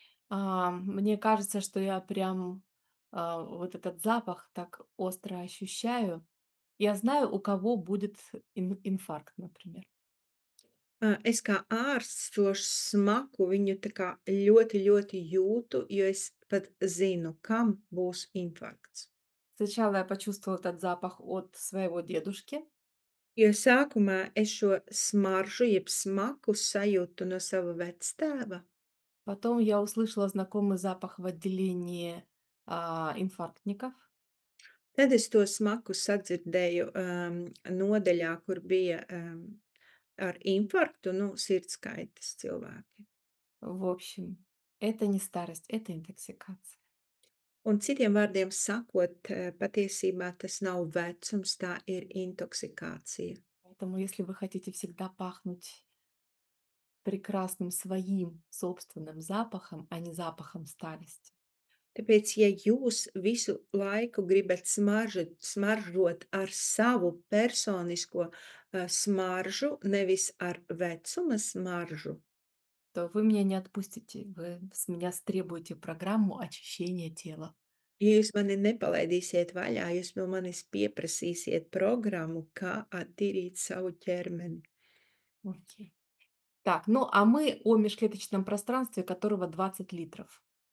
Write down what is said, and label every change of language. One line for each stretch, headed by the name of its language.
Russian: Мне кажется, что я прям вот этот запах так остро ощущаю. Я знаю, у кого будет инфаркт, например.
Latvian: Es kā ārsts šo smaku viņu tā kā ļoti, ļoti jūtu, jo es pat zinu, kam būs infarkts.
Russian: Sначала я почувствовала этот запах от своего дедушки,
Latvian: Jo sākumā es šo smaržu, jeb smaku sajūtu no sava vectēva.
Russian: потом я услышала знакомый запах в отделении инфарктников.
Latvian: Tad es to smaku sadzirdēju, nodaļā, kur bija, ar infarktu, nu, sirdskaitas cilvēki.
Russian: В общем, это не старость, это интоксикация.
Latvian: Un citiem vārdiem sakot, patiesībā tas nav vecums, tā ir intoksikācija.
Russian: Поэтому если вы хотите всегда пахнуть прекрасным своим собственным запахом, а не запахом старости,
Latvian: Tāpēc, ja jūs visu laiku gribat smaržot ar savu personisko, smaržu, nevis ar vecuma smaržu,
Russian: то вы меня не отпустите. Вы с меня стребуете программу очищения тела.
Latvian: ja jūs mani nepalaidīsiet vaļā, jūs no manis pieprasīsiet programmu, kā attīrīt savu ķermeni.
Russian: Окей. Так, ну а мы о межклеточном пространстве, которого 20 литров.